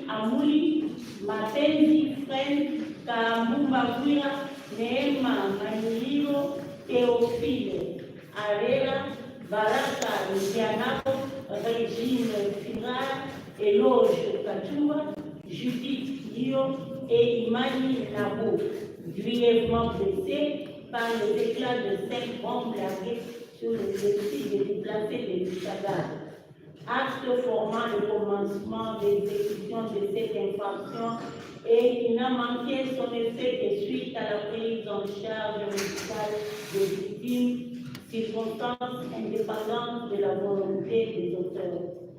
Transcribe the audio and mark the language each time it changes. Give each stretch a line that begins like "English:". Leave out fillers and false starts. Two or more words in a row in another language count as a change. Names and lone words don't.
French: Amuli, Mapenzi Fren, Kambumba Kuya, Neema Maniliro, Théophile Arera, Baraka Lucianapo, Régine Firar, Éloge Kachumba, Judith Dio et Imani Nabo, grièvement blessés par les éclats de 5 bombes larguées sur le site des déplacés de Chagall. Acte formant le commencement des exécutions de cette infraction et qui n'a manqué son effet que suite à la prise en charge médicale des victimes, circonstances indépendantes de la volonté des auteurs.